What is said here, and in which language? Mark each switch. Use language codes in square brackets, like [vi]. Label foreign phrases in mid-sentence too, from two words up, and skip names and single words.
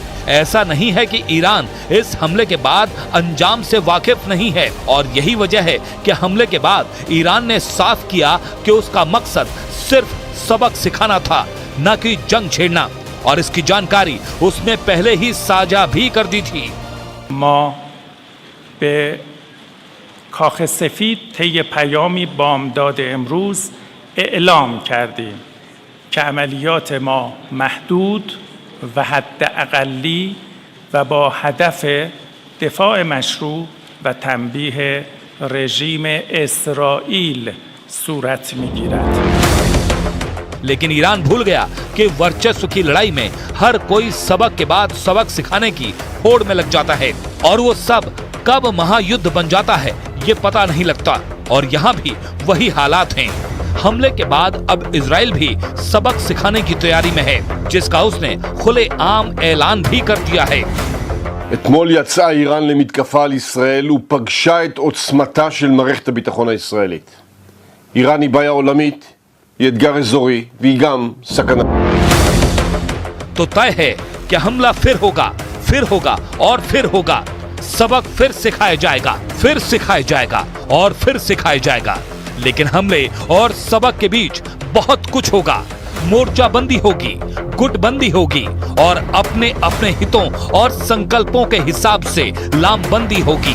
[hi] ऐसा नहीं है कि ईरान इस हमले के बाद अंजाम से वाकिफ नहीं है और यही वजह है कि हमले के बाद ईरान ने साफ किया कि उसका मकसद सिर्फ सबक सिखाना था, न कि जंग छेड़ना। और इसकी जानकारी उसने पहले ही साझा भी कर दी थी। [fa] ما به کاخ سفید طی پیامی بامداد امروز اعلام کردیم که عملیات ما محدود و حداقلی و با هدف دفاع مشروع و تنبیه رژیم اسرائیل صورت می‌گیرد. [hi] लेकिन ईरान भूल गया कि वर्चस्व की लड़ाई में हर कोई सबक के बाद सबक सिखाने की होड़ में लग जाता है और वो सब कब महायुद्ध बन जाता है ये पता नहीं लगता। और यहाँ भी वही हालात हैं। हमले के बाद अब इजराइल भी सबक सिखाने की तैयारी में है, जिसका उसने खुलेआम ऐलान भी कर दिया है। [he] אתמול יצאה איראן למתקפה על ישראל ופגשה את עוצמתה של מערכת הביטחון הישראלית. איראן היא בעיה עולמית, היא אתגר אזורי והיא גם סכנה. [hi] तो तय है कि हमला फिर होगा और फिर होगा। सबक फिर सिखाया जाएगा, फिर सिखाया जाएगा और फिर सिखाया जाएगा। लेकिन हमले और सबक के बीच बहुत कुछ होगा। मोर्चाबंदी होगी, गुटबंदी होगी और अपने अपने हितों और संकल्पों के हिसाब से लामबंदी होगी।